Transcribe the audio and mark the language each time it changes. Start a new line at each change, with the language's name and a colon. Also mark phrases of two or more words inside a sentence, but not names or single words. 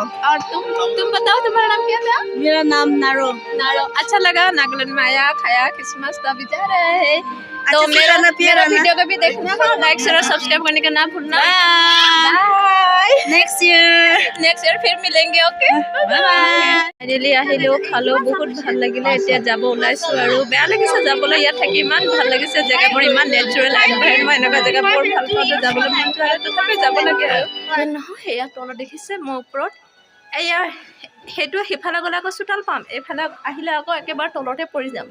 Hindi: और तुम बताओ तुम्हारा नाम क्या था? मेरा नाम नारो। नारो। अच्छा लगा नागालैंड में आया खाया क्रिसमस तो अभी जा रहे हैं। तो अच्छा, मेरा प्यारा ना। वीडियो को भी देखना, लाइक शेयर और सब्सक्राइब करने का ना भूलना।
English: next year
Hindi: फिर मिलेंगे। ओके
English: bye bye.
Assamese: ফাইনেলি আহিলেও খালো, বহুত ভাল লাগিলে। এতিয়া যাব ওলাইছোঁ আৰু বেয়া লাগিছে যাবলৈ, ইয়াত থাকি ইমান ভাল লাগিছে। জেগাবোৰ ইমান
English: natural environment,
Assamese: এনেকুৱা জেগাবোৰ ভাল পাওঁতে যাবলৈ মন যায়, তথাপি যাব লাগে আৰু নহয়। সেয়া তলত দেখিছে মই ওপৰত, এয়া সেইটো সিফালে গ'লে আকৌ চোতাল পাম, এইফালে আহিলে আকৌ একেবাৰে তলতে পৰি যাম।